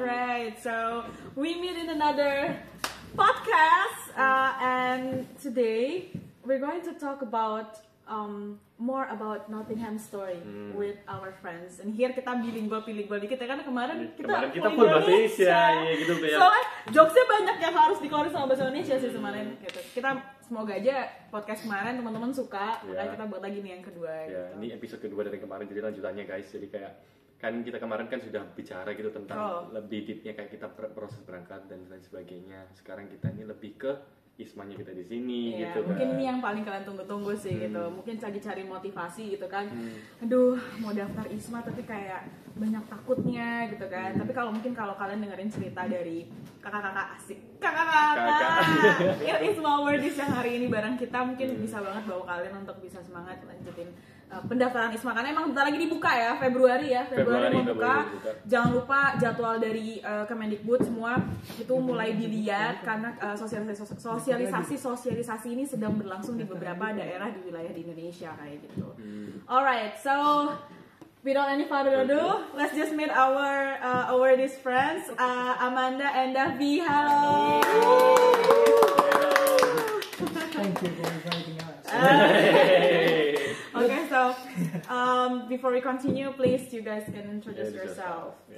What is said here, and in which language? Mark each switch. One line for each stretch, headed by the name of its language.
English: Right, so we meet in another podcast and today we're going to talk about more about Nottingham story with our friends. And here
Indonesian: kita bilingual dikit ya, karena kemarin kita full bahasa Indonesia ya gitu ya. Soalnya jokesnya banyak yang harus dikeluarin sama bahasa Indonesia sih kemarin gitu. Kita semoga aja podcast kemarin teman-teman suka, makanya kita buat lagi nih yang kedua. Ya, gitu. Ini episode kedua dari kemarin, jadi lanjutannya guys. Jadi kayak kan kita kemarin kan sudah bicara gitu tentang lebih deepnya kayak kita proses berangkat dan lain sebagainya. Sekarang kita ini lebih ke Ismanya kita di sini gitu kan. Mungkin ini yang paling kalian tunggu-tunggu sih gitu. Mungkin lagi cari motivasi gitu kan. Aduh, mau daftar Isma tapi kayak banyak takutnya gitu kan. Tapi kalau kalian dengerin cerita dari kakak-kakak asik, kakak-kakak ya Isma Wordies yang hari ini bareng kita, mungkin bisa banget bawa kalian untuk bisa semangat lanjutin pendaftaran Isma, karena emang bentar lagi dibuka ya, Februari membuka. Jangan lupa jadwal dari Kemendikbud semua itu mulai dilihat, karena sosialisasi ini sedang berlangsung di beberapa daerah di wilayah di Indonesia kayak gitu.
English: Alright, so without any further ado, let's just meet our these friends, Amanda and Davi. Hello. Thank you for inviting us. Okay, so before we continue, please you guys can introduce yourself.